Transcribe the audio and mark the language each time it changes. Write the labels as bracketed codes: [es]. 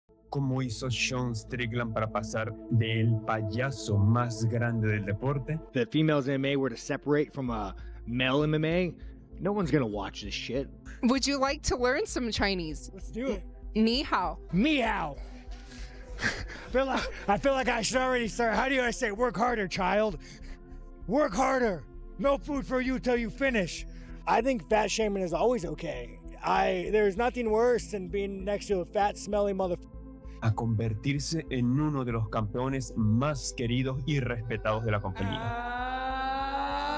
[es] cómo hizo Sean Strickland para pasar del payaso más grande del deporte [en] If the females MMA were to separate from male MMA, no one's gonna watch this shit. Would you like to learn some Chinese? Let's do it. [zh] Ni hao. [en] Meow. I feel like I should already start. How do I say work harder, child? Work harder. No food for you till you finish. I think fat shaming is always okay. There's nothing worse than being next to a fat, smelly motherfucker. [es] a convertirse en uno de los campeones más queridos y respetados de la compañía.